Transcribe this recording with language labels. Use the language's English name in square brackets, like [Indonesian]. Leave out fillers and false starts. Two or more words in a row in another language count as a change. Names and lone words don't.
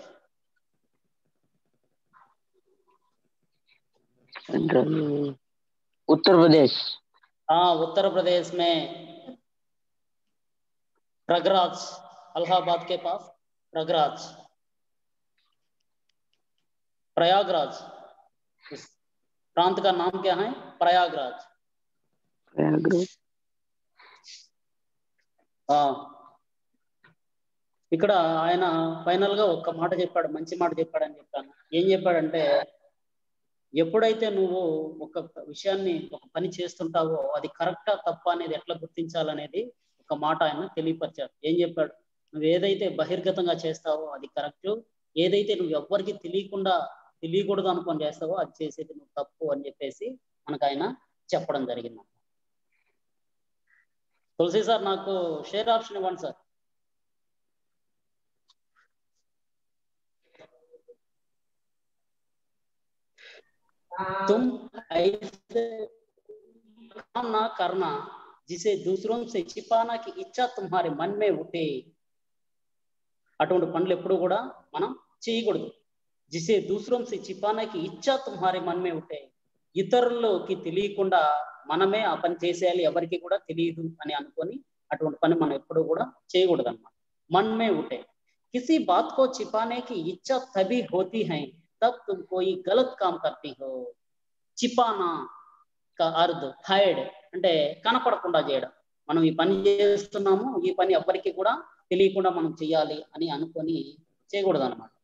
[Hindi] सेंट्रल उत्तर प्रदेश. हाँ, उत्तर प्रदेश में प्रयागराज, इलाहाबाद के पास प्रयागराज, उस प्रांत का नाम क्या है? प्रयागराज. [Telugu] ఇక్కడ ఆయన ఫైనల్ గా ఒక్క మాట చెప్పాడు, మంచి మాట చెప్పాడని చెప్పాను. ఏం చెప్పాడంటే, ఎప్పుడైతే నువ్వు ఒక విషయాన్ని, ఒక పని చేస్తుంటావో అది కరెక్టా తప్ప అనేది ఎట్లా గుర్తించాలనేది ఒక మాట ఆయన తెలియపరిచాడు. ఏం చెప్పాడు? నువ్వు ఏదైతే బహిర్గతంగా చేస్తావో అది కరెక్ట్, ఏదైతే నువ్వు ఎవ్వరికి తెలియకూడదు అనుకొని చేస్తావో అది చేసేది నువ్వు తప్పు అని చెప్పేసి మనకు ఆయన చెప్పడం జరిగింది. తులసి సార్, నాకు షేర్ ఆప్షన్ ఇవ్వండి సార్. [Hindi] तुम ऐसे काम ना करना जिसे दूसरों से छिपाना की इच्छा तुम्हारे मन में उठे. [Telugu] అటువంటి పనులు ఎప్పుడు కూడా మనం చేయకూడదు. [Hindi] जिसे दूसरों से छिपाने की इच्छा तुम्हारे मन में उठे. [Telugu] ఇతరులకి తెలియకుండా మనమే ఆ పని చేసేయాలి, ఎవరికి కూడా తెలియదు అని అనుకొని అటువంటి పని మనం ఎప్పుడు కూడా చేయకూడదు అన్నమాట. [Hindi] मन में उठे. किसी बात को छिपाने की इच्छा तभी होती है तब तुम कोई गलत काम करती हो. छिपाना का अर्थ [Telugu] హైడ్ అంటే కనపడకుండా చేయడం. మనం ఈ పని చేస్తున్నాము, ఈ పని ఎవ్వరికి కూడా తెలియకుండా మనం చేయాలి అని అనుకొని చేయకూడదు అన్నమాట.